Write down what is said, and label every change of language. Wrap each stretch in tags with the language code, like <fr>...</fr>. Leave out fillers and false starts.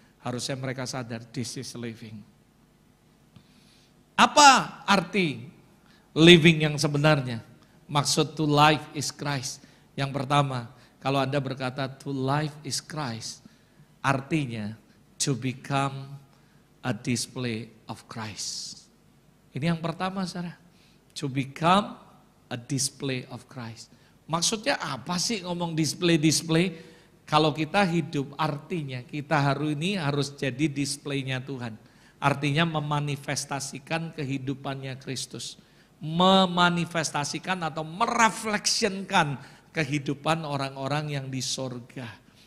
<id>Harusnya mereka sadar</id> <en>this is living.</en> <id>Apa arti living yang sebenarnya? Maksud</id> <en>to life is Christ.</en> <id>Yang pertama, kalau Anda berkata to life is Christ, artinya</id> <en>to become a display of Christ.</en> <id>Ini yang pertama, Sarah.</id> <en>To become a display of Christ.</en> <id>Maksudnya apa sih ngomong display-display? Kalau kita hidup artinya kita hari ini harus jadi displaynya Tuhan. Artinya memanifestasikan kehidupannya Kristus. Memanifestasikan atau merefleksikan kehidupan orang-orang yang di sorga.</id>